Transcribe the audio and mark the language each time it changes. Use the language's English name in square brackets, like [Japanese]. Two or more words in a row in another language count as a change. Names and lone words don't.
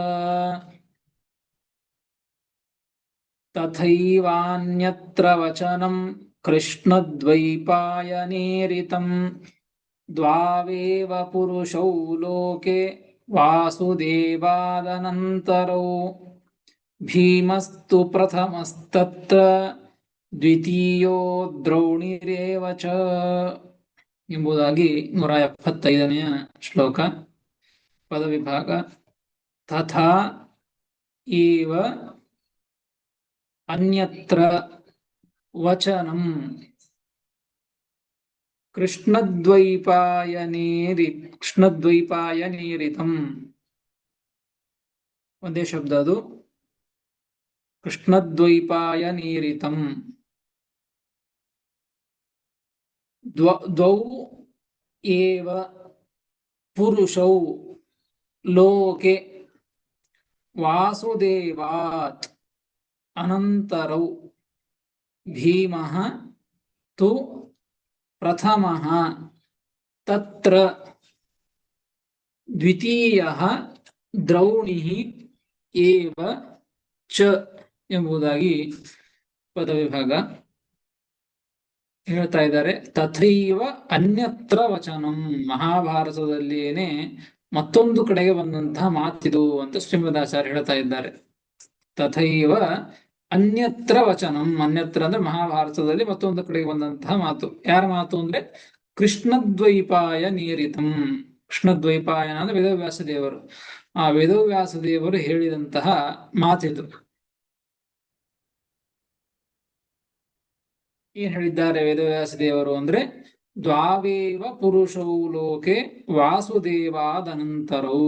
[Sanskrit] ತಥೈವಾನ್ಯತ್ರ ವಚನಂ ಕೃಷ್ಣದ್ವೈಪಾಯನೇರಿತಂ ದ್ವಾವೇವ ಪುರುಷೌ ಲೋಕೆ ವಾಸುದೇವಾದನಂತರೌ ಭೀಮಸ್ತು ಪ್ರಥಮಸ್ತತ್ರ ದ್ವಿತೀಯೋ ದ್ರೌಣಿರೇವ ಚ [Kannada] ಎಂಬುದಾಗಿ 175ನೇ ಶ್ಲೋಕ. ಪದವಿಭಾಗ. [Sanskrit] ತಥಾ ಏವ ಅನ್ಯತ್ರ ವಚನಂ ಕೃಷ್ಣದ್ವೈಪಾಯನೇರಿತಂ. [Kannada] ಒಂದೇ ಶಬ್ದ ಅದು. ಕೃಷ್ಣದ್ವೈಪಾಯನೇರಿತಂ. [Sanskrit] ದ್ವೌ ಏವ ಪುರುಷೌ ಲೋಕೆ ವಾಸುದೇವಾತ್ ಅನಂತರೌ ಭೀಮಃ ತು ಪ್ರಥಮಃ ತತ್ರ ದ್ವಿತೀಯಃ ದ್ರೌಣಿಃ ಏವ ಚ [Kannada] ಎಂಬುದಾಗಿ ಪದವಿಭಾಗ ಹೇಳ್ತಾ ಇದ್ದಾರೆ. [Sanskrit] ತಥೈವ ಅನ್ಯತ್ರ ವಚನಂ. [Kannada] ಮಹಾಭಾರತದಲ್ಲಿಯೇನೆ ಮತ್ತೊಂದು ಕಡೆಗೆ ಬಂದಂತಹ ಮಾತಿದು ಅಂತ ಶ್ರೀಮದಾಚಾರ್ಯ ಹೇಳ್ತಾ ಇದ್ದಾರೆ. [Sanskrit] ತಥೈವ ಅನ್ಯತ್ರ ವಚನಂ. [Kannada] ಅನ್ಯತ್ರ ಅಂದ್ರೆ ಮಹಾಭಾರತದಲ್ಲಿ ಮತ್ತೊಂದು ಕಡೆಗೆ ಬಂದಂತಹ ಮಾತು. ಯಾರ ಮಾತು ಅಂದ್ರೆ ಕೃಷ್ಣದ್ವೈಪಾಯ ನೀರಿತಂ. ಕೃಷ್ಣದ್ವೈಪಾಯನ ಅಂದ್ರೆ ವೇದವ್ಯಾಸ ದೇವರು. ಆ ವೇದವ್ಯಾಸ ದೇವರು ಹೇಳಿದಂತಹ ಮಾತಿದು. ಏನ್ ಹೇಳಿದ್ದಾರೆ ವೇದವ್ಯಾಸ ದೇವರು ಅಂದ್ರೆ [Sanskrit] ದ್ವಾವೇವ ಪುರುಷೌ ಲೋಕೆ ವಾಸುದೇವಾದನಂತರೌ.